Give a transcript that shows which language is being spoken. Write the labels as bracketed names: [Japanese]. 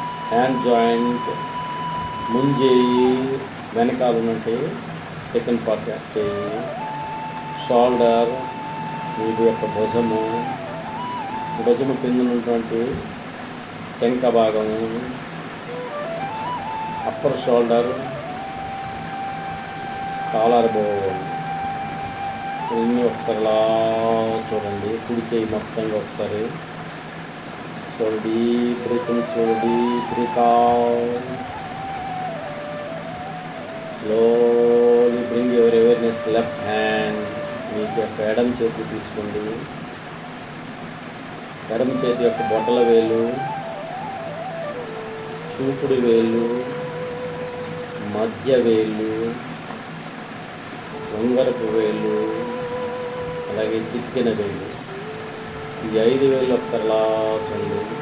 [Telugu] Hand joint, ముంజేయి వెనకాల ఉన్నట్టు second part చేయి, షోల్డర్, వీటి యొక్క భుజము కింద ఉన్నటువంటి చెంక భాగము, అప్పర్ షోల్డర్, కాలర్ బోన్, ఇవన్నీ ఒకసారి చూడండి. కుడి చేయి మొత్తంగా ఒకసారి. [English] Slowly deep breath in, slowly deep breath out. Slowly bring your awareness left hand. [Telugu] మీకు యొక్క ఎడమ చేతికి తీసుకోండి. ఎడమ చేతి యొక్క బొట్టల వేలు, చూపుడు వేలు, మధ్య వేలు, ఉంగరపు వేలు, అలాగే చిటికెన వేలు, ఈ 5 వేలు ఒకసారి చూడండి.